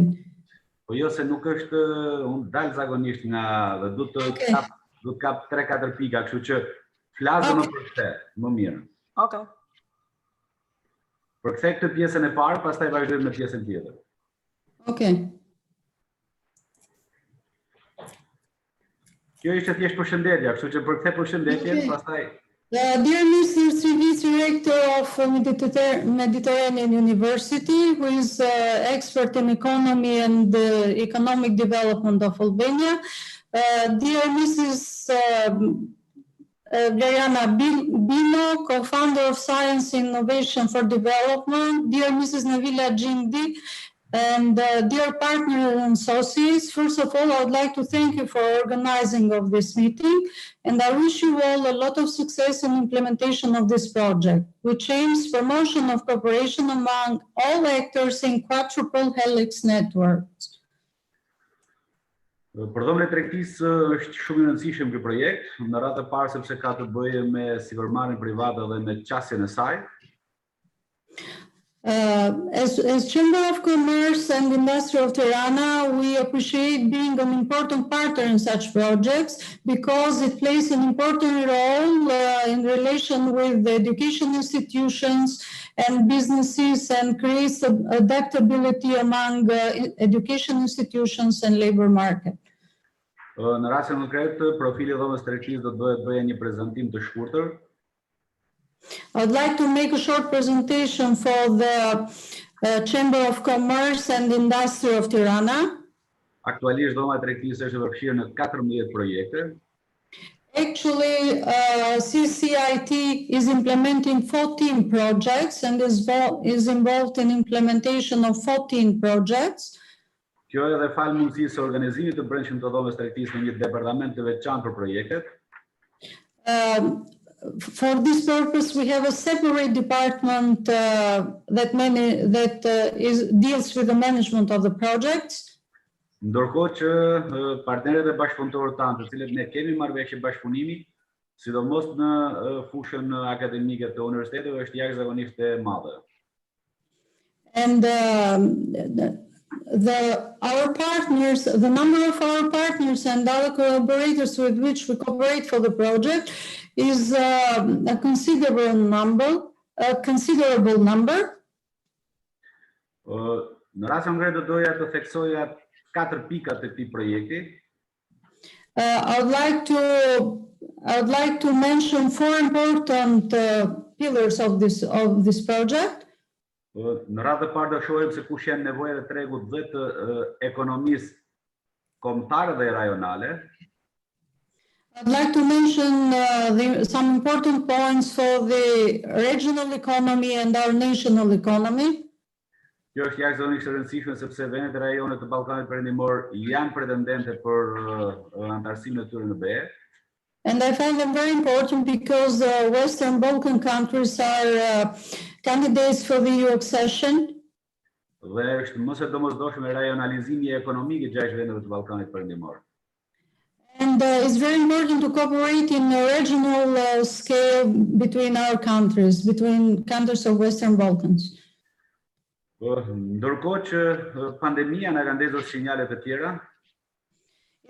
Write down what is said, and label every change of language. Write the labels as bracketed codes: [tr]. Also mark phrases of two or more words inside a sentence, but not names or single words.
[sq] Po jo se nuk është, unë dal zakonisht nga dhe du të kap 3-4 pika, kështu që flasë më përkëthe, më mirë. [en] Okay. [sq] Përkëthe këtë pjesën e parë, pastaj vazhdojmë në pjesën tjetër. [en] Okay. [sq] Kjo ishte thjesht përshëndetja, kështu që përkëthe përshëndetjen, pastaj... [en] Dear Mr. Civic, Director of Mediterranean University, who is expert in economy and economic development of Albania, dear Mrs. Veriana Bino, co-founder of Science Innovation for Development, dear Mrs. Navila Gjindi, and dear partners and associates, first of all, I would like to thank you for organizing of this meeting, and I wish you all a lot of success in implementation of this project, which aims promotion of cooperation among all actors in quadruple helix networks. [sq] Përdorimi i tregtisë është shumë i rëndësishëm ky projekt, në radhë të parë sepse ka të bëjë me sigurmarrjen private dhe me qasjen e saj. [en] As Chamber of Commerce and Industry of Tirana, we appreciate being an important partner in such projects because it plays an important role in relation with the education institutions and businesses and creates adaptability among education institutions and labor market. [sq] Në rastin konkret, profili i dhomës tregtisë do të bëjë një prezantim të shkurtër. [en] I would like to make a short presentation for the Chamber of Commerce and Industry of Tirana. [sq] Aktualisht dhoma e tregtisë është përfshirë në 14 projekte. [en] Actually, CCIT is implementing 14 projects and is involved in implementation of 14 projects. [sq] Kjo edhe fal mundësisë së organizimit të brendshëm të dhomës tregtisë në një departament të veçantë për projektet. [en] For this purpose, we have a separate department that deals with the management of the projects. [sq] Ndërkohë që partnerët e bashkëpunëtorë tanë, të cilët ne kemi marrëveshje bashkëpunimi, sidomos në fushën akademike të universiteteve, është jashtëzakonisht e madhe. [en] And our partners, the number of our partners and our collaborators with which we cooperate for the project is a considerable number. [sq] Në rast konkret do doja të theksoja 4 pika të këtij projekti. [en] I would like to mention 4 important pillars of this project. [sq] Në radhë të parë do shohim se kush janë nevojat e tregut dhe të ekonomisë kombëtare dhe rajonale. [en] I'd like to mention some important points for the regional economy and our national economy. [sq] Kjo është jashtëzakonisht e rëndësishme sepse vendet e rajonit të Ballkanit Perëndimor janë pretendente për antarësinë e tyre në BE. [en] And I find them very important because the Western Balkan countries are candidates for the EU accession. [sq] Dhe është mos e domosdoshme rajonalizimi ekonomik i 6 vendeve të Ballkanit Perëndimor. [en] And it's very important to cooperate in a regional scale between our countries, between countries of Western Balkans. [sq] Ndërkohë që pandemia na ka ndezur sinjale të tjera.